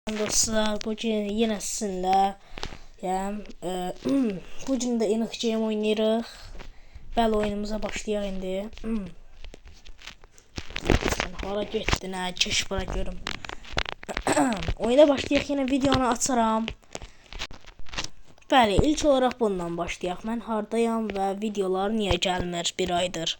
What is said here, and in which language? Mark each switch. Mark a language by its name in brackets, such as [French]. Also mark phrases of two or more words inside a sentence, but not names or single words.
[Turkish] Dostlar, bugün yine sizinle bugün de Enoch Game oynayırıq. [Azerbaijani] Bəli, oyunumuza başlayaq indi. Sen hara getdin, keş bura görüm. Oyuna başlayaq, yine videonu açaram. Bəli, [Turkish] ilk olarak [Azerbaijani] bundan başlayaq. Mən hardayam və videolar niyə gəlmir bir aydır?